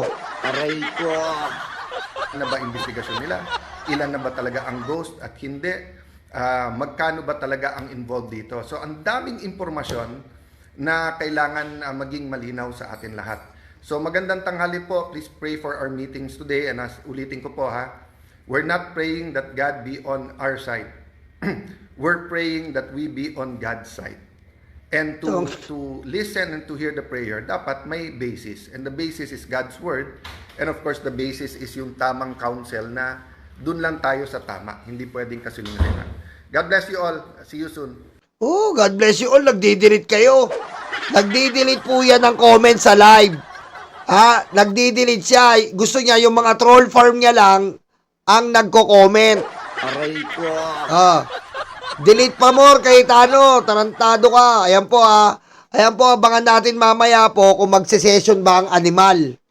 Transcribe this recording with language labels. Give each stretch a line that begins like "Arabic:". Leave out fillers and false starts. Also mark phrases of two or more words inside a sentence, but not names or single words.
Filipino: Aray ko. Na ba investigasyon nila? Ilan na ba talaga ang ghost at hindi? Magkano ba talaga ang involved dito? So, ang daming impormasyon na kailangan maging malinaw sa atin lahat. So, magandang tanghali po.
English: Please pray for our meetings today. And
Filipino: ulitin ko po
English: we're not praying that God be on our side. We're praying that we be on God's side. And to listen and to hear the prayer,
Filipino: dapat may
English: basis. And the basis is God's word. And of course, the basis is
Filipino: yung tamang counsel na dun lang tayo sa tama. Hindi pwedeng kasinungalingan.
English: God bless you all. See you soon. Oh, God bless you all.
Filipino: Nagdidirit kayo. Nagdi-delete po yan ng comment sa live. Ha? Nagdi-delete siya. Gusto niya yung mga troll farm niya lang ang nagko-comment. Aray ko. Delete pa more kay Tano. Tarantado ka. Ayan po Ayan po, abangan natin mamaya po kung magse-session ba ang animal.